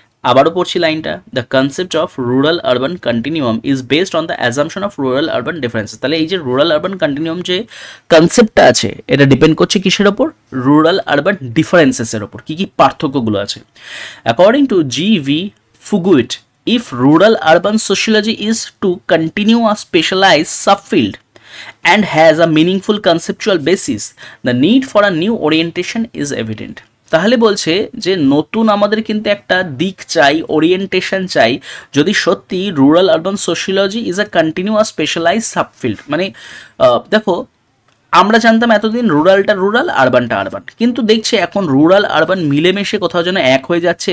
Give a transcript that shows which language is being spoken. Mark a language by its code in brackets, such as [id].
[bn] আবারও পড়ছি লাইনটা, [en] The concept of rural urban continuum is based on the assumption of rural urban differences. [bn] তাহলে এই যে রুরাল আরবান কন্টিনিউয়াম যে কনসেপ্টটা আছে, এটা ডিপেন্ড করছে কিসের ওপর? রুরাল আরবান ডিফারেন্সেসের ওপর, কি কি পার্থক্যগুলো আছে। [en] According to G V. Fuguitt, if rural urban sociology is to continue a specialized subfield and has a meaningful conceptual basis, the need for a new orientation is evident. [bn] তাহলে বলছে যে নতুন আমাদের কিন্তু একটা দিক চাই, ওরিয়েন্টেশন চাই, যদি সত্যি [en] Rural urban sociology is a continuous specialize subfield. [bn] মানে দেখো, আমরা জানতাম এতদিন রুরালটা রুরাল, আরবানটা আরবান, কিন্তু দেখছি এখন রুরাল আরবান মিলেমিশে কোথাও যেন এক হয়ে যাচ্ছে।